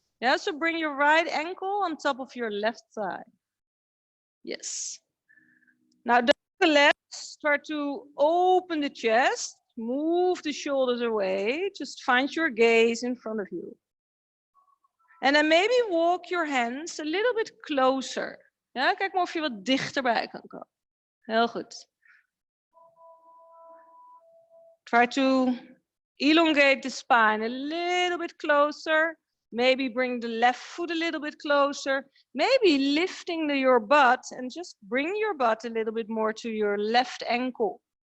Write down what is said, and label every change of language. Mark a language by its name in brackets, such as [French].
[English] Yeah, so bring your right ankle on top of your left thigh. Yes. Now don't collapse. Try to open the chest. Move the shoulders away. Just find your gaze in front of you. And then maybe walk your hands a little bit closer. [Dutch] Ja, kijk maar of je wat dichterbij kan komen. Heel goed. [English] Try to elongate the spine a little bit closer. Maybe bring the left foot a little bit closer. Maybe lifting your butt and just bring your butt a little bit more to your left ankle.